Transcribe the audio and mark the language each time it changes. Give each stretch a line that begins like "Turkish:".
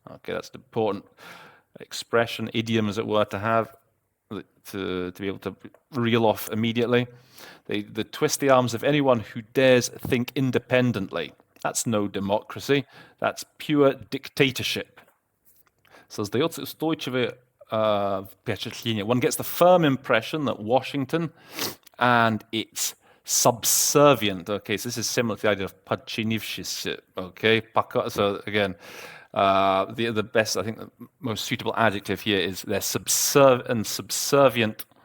English: Okay, that's an important expression, idiom, as it were, to have, to be able to reel off immediately. They twist the arms of anyone who dares think independently. That's no democracy. That's pure dictatorship.
Russian: Создается устойчивое впечатление.
English: One gets the firm impression that Washington and its subservient, okay, so this is similar to the idea of подчинившийся, okay, so again, the best, I think, the most suitable adjective here is they're subservient.